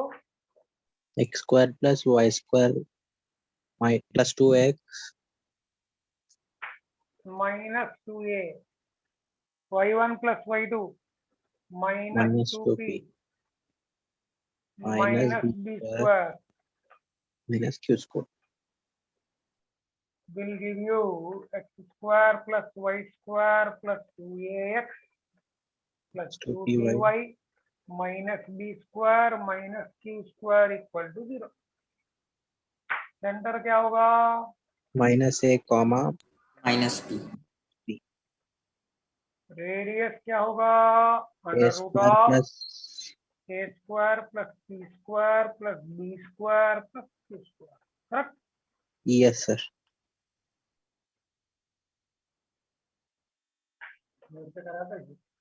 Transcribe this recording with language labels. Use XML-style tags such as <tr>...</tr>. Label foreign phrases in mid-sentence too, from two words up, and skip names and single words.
<en>X square plus y square plus 2x minus 2a, y1 plus y2 minus minus 2p 2p minus माइनस b बी square स्क्वायर minus q square. will give you x square plus y square plus 2ax plus 2py 2py minus b square minus q square equal to 0।</en> <hi>सेंटर क्या होगा?</hi> <en>minus a comma minus b.</en> <hi>रेडियस क्या होगा?</hi> <en>a under root square ऑफ plus a square plus c square plus b square plus q square. करेक्ट? yes, sir.</en> <hi>मेरे से करा था ये।</hi>